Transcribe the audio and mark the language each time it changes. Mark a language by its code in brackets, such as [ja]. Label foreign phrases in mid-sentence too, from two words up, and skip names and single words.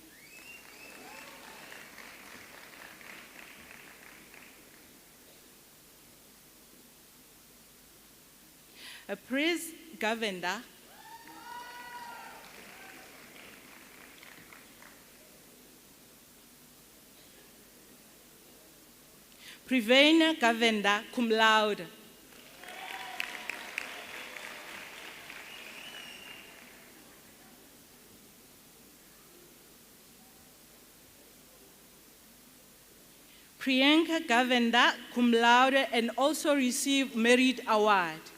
[la] Prince Govender. Prevena Govender, cum laude. Priyanka Govender, cum laude, [en] and also received Merit Award.